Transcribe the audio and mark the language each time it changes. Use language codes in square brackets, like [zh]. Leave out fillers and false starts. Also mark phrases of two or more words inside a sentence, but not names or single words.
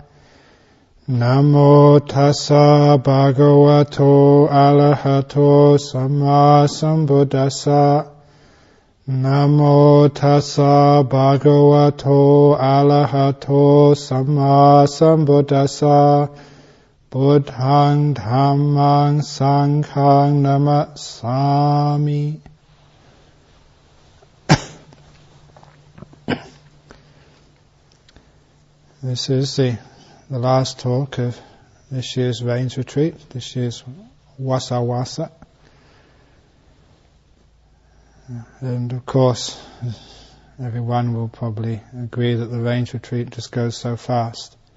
[pi] Namo tassa bhagavato arahato samma sambuddhassa. Namo tassa bhagavato arahato samma sambuddhassa. Buddhaṃ Dhammaṃ Sanghaṃ namasami. [en] This is the last talk of this year's Rains Retreat, this year's Wasa Wasa. And of course, everyone will probably agree that the Rains Retreat just goes so fast.